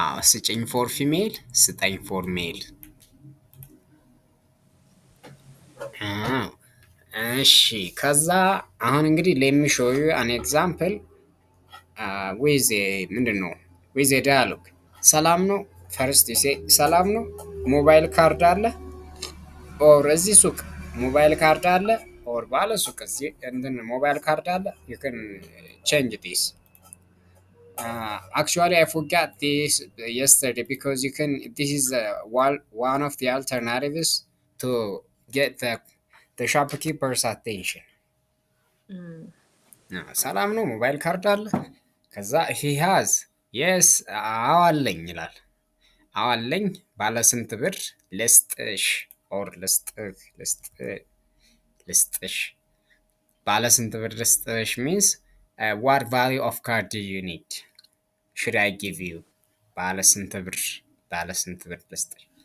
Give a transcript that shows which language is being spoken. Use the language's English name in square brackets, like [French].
[English] ስጭኝ for female ስጠኝ for male። [Amharic] እሺ ከዛ አሁን እንግዲህ [English] let me show you an example with ምንድነው with a dialogue. [Amharic] ሰላም ነው [English] first you say [Amharic] ሰላም ነው ሞባይል ካርድ አለ or እዚህ ሱቅ ሞባይል ካርድ አለ or ባለ ሱቅ እዚህ ሞባይል ካርድ አለ [English] you can change this Actually, I forgot this yesterday because you can. This is one of the alternatives to get the shopkeeper's attention. Mm. [Amharic] ሰላም ነው ሞባይል ካርድ አለ? ከዛ [English] he has yes [Amharic] አዎ አለኝ ይላል። አዎ አለኝ ባለ ስንት ብር ልስጥሽ ኦር ልስጥሽ ባለ ስንት ብር ልስጥሽ [English] means what value of card do you need should I give you [Amharic] ባለ ስንት ብር ባለ ስንት ብር ልስጥሽ